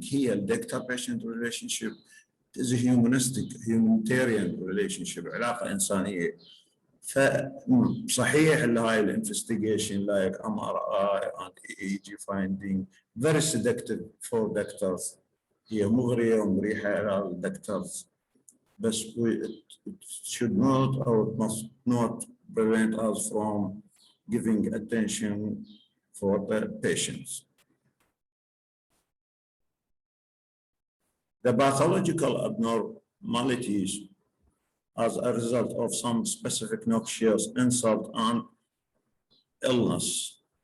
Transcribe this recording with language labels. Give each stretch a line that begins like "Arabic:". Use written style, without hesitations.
English: Here, doctor-patient relationship is a humanistic, humanitarian relationship,
Arabic: علاقة إنسانية. فصحيح اللي هاي الانفستيجيشن
English: like MRI and EEG finding very seductive for doctors.
Arabic: هي مغرية ومريحة على doctors.
English: بس it should not or it must not prevent us from giving attention for the patients. The pathological abnormalities as a result of some specific noxious insult and illness.